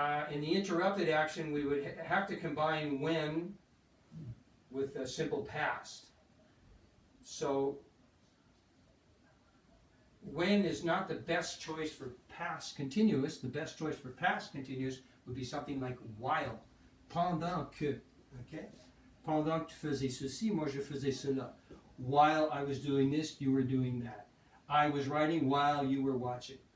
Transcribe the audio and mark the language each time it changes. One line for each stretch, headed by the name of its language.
English: In the interrupted action, we would have to combine when with a simple past. So when is not the best choice for past continuous. The best choice for past continuous would be something like while.
French: Pendant que. Okay? Pendant que tu faisais ceci, moi je faisais cela.
English: While I was doing this, you were doing that. I was writing while you were watching.